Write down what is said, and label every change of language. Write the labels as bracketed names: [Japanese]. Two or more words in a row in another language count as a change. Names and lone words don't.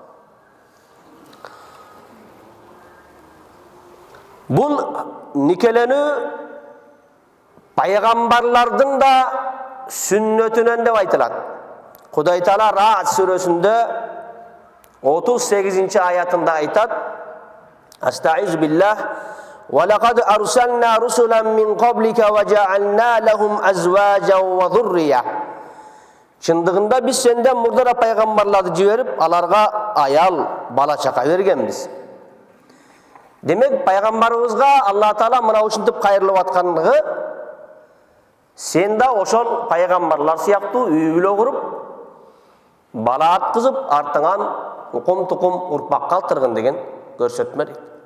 [Kyrgyz] Бул никеленүү пайгамбарлардын да сүннөтүнөн деп айтылат. Кудай Таала Ра'д сүрөсүндө 38-ci аятында айтат: [Arabic] أستعيذ بالله ولقد أرسلنا رسلا من قبلك وجعلنا لهم أزواجا وذرية. [Kyrgyz] Чындыгында биз сенден мурдара пайгамбарларды жиберип, аларга аял, бала чака бергенбиз. Демек, пайгамбарыбызга Алла Таала мына ушинтип кайрылып аткандыгы, сен да ошол пайгамбарлар сыяктуу үй бүлө куруп, бала аткызып, артыңан укум-тукум урпак калтыргын деген көрсөтмө дейт.